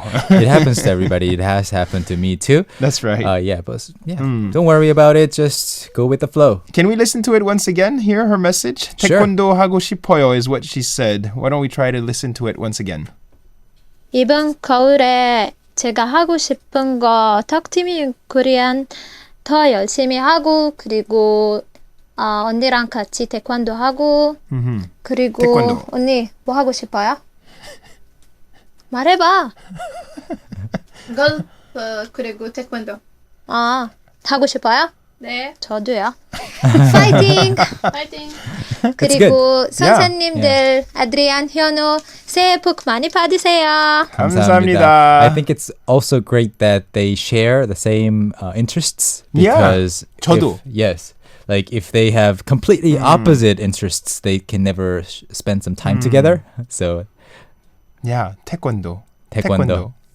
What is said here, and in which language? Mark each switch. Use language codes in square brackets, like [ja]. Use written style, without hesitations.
[en] It happens to everybody. It has happened to me too. That's right. Don't worry about it. Just go with the flow. Can we listen to it once again? Hear her message? Sure. [ko] 태권도 하고 싶어요 [en] is what she said. Why don't we try to listen to it once again? [ko] 이번 겨울에 제가 하고 싶은 거 턱팀이 코리안 더 열심히 하고 그리고 언니랑 같이 태권도 하고 그리고 태권도. 언니 뭐 하고 싶어요? 말해봐. 골프 그리고 태권도. 하고 싶어요? 네. 저도요. 파이팅! 파이팅. 그리고 [en] good. [ko] 선생님들 아드리안, 현우 새해 복 많이 받으세요. 감사합니다. [en] I think it's also great that they share the same interests. Because [ko] 저도. [en] yes. Like if they have completely opposite interests, they can never spend some time together. So Yeah, taekwondo. Taekwondo.